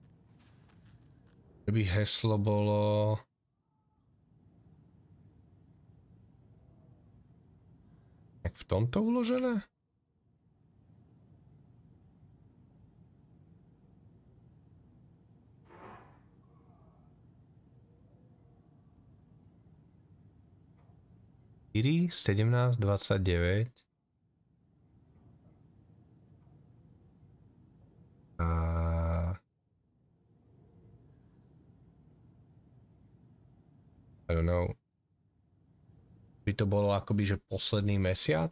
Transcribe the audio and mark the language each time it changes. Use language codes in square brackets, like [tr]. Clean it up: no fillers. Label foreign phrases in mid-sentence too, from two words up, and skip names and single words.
[sk] Keby heslo bolo... Tak v tomto uložené? Iri 1729. [en] I don't know. [sk] By to bolo akoby, že posledný mesiac?